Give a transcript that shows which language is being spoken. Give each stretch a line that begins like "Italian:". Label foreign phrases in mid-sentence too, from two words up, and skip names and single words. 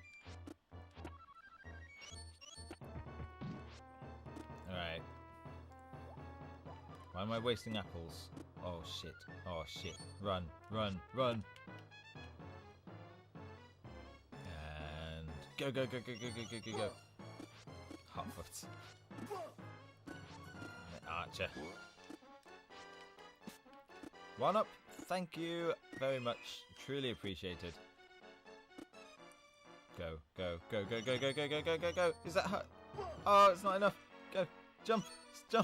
English: Alright. Why am I wasting apples? Oh shit, oh shit. Run, run, run. And go, go, go, go, go, go, go, go, go. Hotfoot. Archer. One up. Thank you very much. Truly appreciated. Go, go, go, go, go, go, go, go, go, go, go. Is that hurt? Oh, it's not enough. Go. Jump. Jump.